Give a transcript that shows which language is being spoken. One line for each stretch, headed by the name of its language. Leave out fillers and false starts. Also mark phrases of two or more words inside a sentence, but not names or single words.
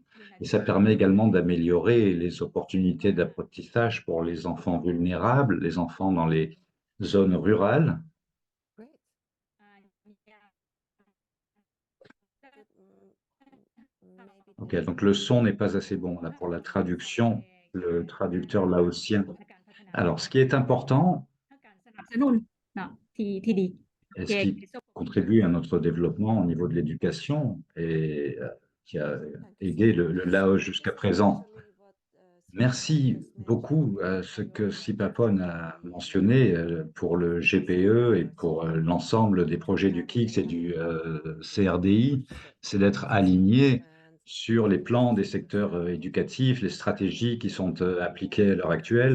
French: Et ça permet également d'améliorer les opportunités d'apprentissage pour les enfants vulnérables, les enfants dans les zones rurales. Ok, donc le son n'est pas assez bon là pour la traduction, le traducteur laotien. Alors, ce qui est important,
Lao: ສະໜັບສະໜູນເນາະທີ່ດີ
French: et ce qui contribue à notre développement au niveau de l'éducation et qui a aidé le Laos jusqu'à présent. Merci beaucoup à ce que Sipapon a mentionné pour le GPE et pour l'ensemble des projets du KIX et du CRDI, c'est d'être aligné sur les plans des secteurs éducatifs, les stratégies qui sont appliquées à l'heure actuelle.